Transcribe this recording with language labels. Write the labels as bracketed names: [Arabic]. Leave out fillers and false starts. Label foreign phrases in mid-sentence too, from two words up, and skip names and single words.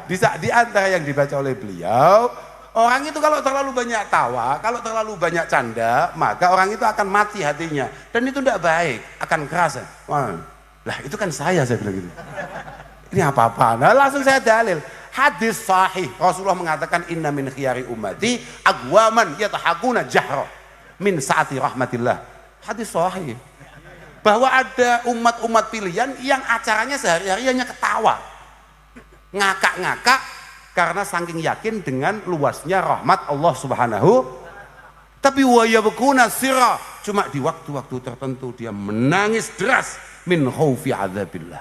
[Indonesian] Di antara yang dibaca oleh beliau, orang itu kalau terlalu banyak tawa, kalau terlalu banyak canda, maka orang itu akan mati hatinya. Dan itu tidak baik, akan keras. Wah. Lah itu kan saya bilang gitu. Ini apa-apa? Nah langsung saya dalil. Hadis sahih. Rasulullah mengatakan [Arabic] إن من خيار أمتي أقواما يتضاحكون جهرا من سعة رحمة الله. [Indonesian] Hadis sahih. Bahwa ada umat-umat pilihan yang acaranya sehari-hari hanya ketawa. Ngakak-ngakak karena saking yakin dengan luasnya rahmat Allah Subhanahu. Tapi [Arabic] ويبكون سرا, [Indonesian] cuma di waktu-waktu tertentu dia menangis deras [Arabic] من خوف عذاب الله.